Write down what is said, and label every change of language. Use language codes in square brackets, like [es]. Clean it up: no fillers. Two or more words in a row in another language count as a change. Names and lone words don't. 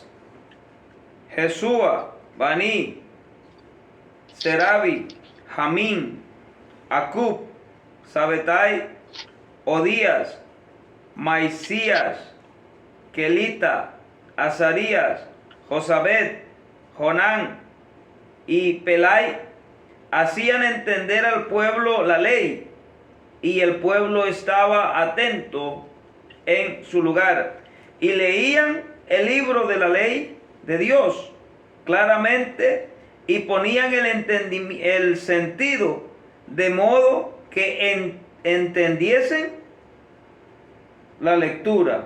[es] Jesúa, Baní, Serabi, Jamín, Acub, Sabetai, Odías, Maisías, Kelita, Azarías, Josabed, Jonán y Pelai, hacían entender al pueblo la ley, y el pueblo estaba atento en su lugar, y leían el libro de la ley de Dios claramente, y ponían el sentido de modo que entendiesen la lectura.